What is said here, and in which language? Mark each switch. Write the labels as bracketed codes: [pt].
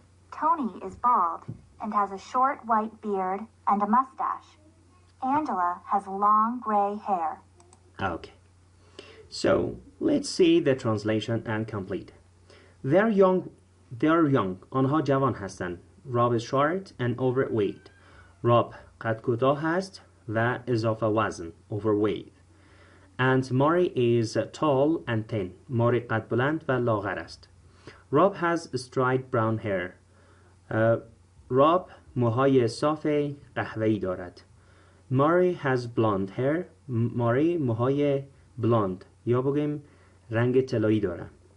[en] Tony is bald and has a short white beard and a mustache. Angela has long gray hair. Okay. So, let's see the translation and complete. They're young. [fa] آنها جوان هستند. [en] Rob is short and overweight. [fa] Rob قد کوتاه است و اضافه وزن. [en] Overweight. And Maury is tall and thin. [fa] Maury قد بلند و لاغر است. [en] Rob has straight brown hair. [fa] Rob موهای صاف قهوه‌ای دارد. [en] Maury has blonde hair. [fa] Maury موهای blonde یا بگیم رنگ طلایی دارد.